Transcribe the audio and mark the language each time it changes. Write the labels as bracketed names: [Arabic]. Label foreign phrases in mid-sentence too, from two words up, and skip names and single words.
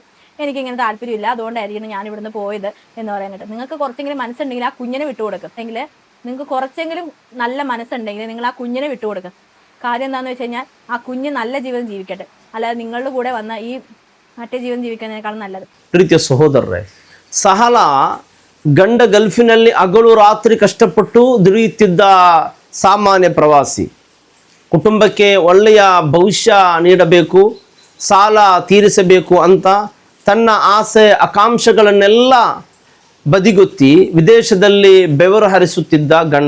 [Malayalam] എനിക്കിങ്ങനെ താല്പര്യമില്ല, അതുകൊണ്ടായിരിക്കും ഞാൻ ഇവിടുന്ന് പോയത് എന്ന് പറയാനായിട്ട്. നിങ്ങൾക്ക് കുറച്ചെങ്കിലും മനസ്സുണ്ടെങ്കിൽ ആ കുഞ്ഞിനെ വിട്ടുകൊടുക്കും. എങ്കിൽ നിങ്ങൾക്ക് കുറച്ചെങ്കിലും നല്ല മനസ്സുണ്ടെങ്കിൽ നിങ്ങൾ ആ കുഞ്ഞിനെ വിട്ടുകൊടുക്കും. കാര്യം എന്താണെന്ന് വെച്ച് കഴിഞ്ഞാൽ ആ കുഞ്ഞ് നല്ല ജീവിതം ജീവിക്കട്ടെ. അല്ലാതെ നിങ്ങളുടെ കൂടെ വന്ന ഈ മറ്റേ ജീവിതം ജീവിക്കുന്നതിനേക്കാളും നല്ലത്. [Kannada] ಪ್ರೀತಿಯ ಸಹೋದರರೇ, ಸಹಲಾ ಗಂಡ ಗಲ್ಫಿನಲ್ಲಿ ಹಗಲು ರಾತ್ರಿ ಕಷ್ಟಪಟ್ಟು ದುಡಿಯುತ್ತಿದ್ದ ಸಾಮಾನ್ಯ ಪ್ರವಾಸಿ. ಕುಟುಂಬಕ್ಕೆ ಒಳ್ಳೆಯ ಭವಿಷ್ಯ ನೀಡಬೇಕು, ಸಾಲ ತೀರಿಸಬೇಕು ಅಂತ ತನ್ನ ಆಸೆ ಆಕಾಂಕ್ಷೆಗಳನ್ನೆಲ್ಲ ಬದಿಗೊತ್ತಿ ವಿದೇಶದಲ್ಲಿ ಬೆವರು ಹರಿಸುತ್ತಿದ್ದ ಗಂಡ.